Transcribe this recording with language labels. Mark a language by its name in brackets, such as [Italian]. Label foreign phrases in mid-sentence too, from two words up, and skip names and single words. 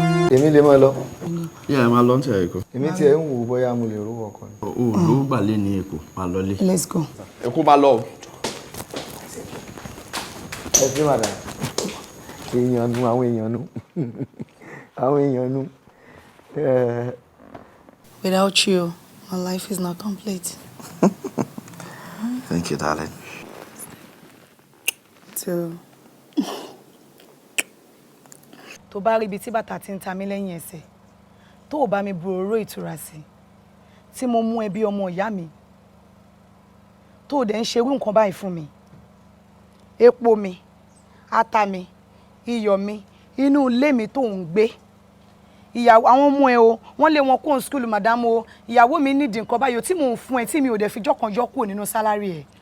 [Yoruba] Èmi lè máa lọ. Yeah, ẹ máa lọ ní ti Èkó. Èmi tiẹ̀ ń wò ó bóyá mo lè rówó ọkọ ni. O ò lówó gbà lé ní Èkó, máa lọ lé. [English] Let's go. [Yoruba] Èkó máa lọ o. Ẹ sí, madam. Èèyàn nu, àwọn èèyàn nu. Àwọn èèyàn nu. Eh. [English] Without you, my life is not complete. Thank you, darling. So. [Yoruba] Tó bá rí ibi tí bàtà ti ń ta mí lẹ́yìn ẹsẹ̀, tó o bá mi bu òróró ìtura sí, tí mo mú ẹ bí ọmọ ìyá mi, tó o dẹ̀ ń ṣe irú nǹkan báyìí fún mi, epo mi, ata mi, iyọ̀ mi, inú ilé mi tó ń gbé, ìyàwó, àwọn ọmọ ẹ o, wọ́n lé wọn kúrò ní school, madam o, ìyàwó mi nídìí nǹkan báyìí o, tí mò ń fún ẹ, tí mi ò dẹ̀ fi jọ́ kan yọ kúrò nínú sálárì ẹ.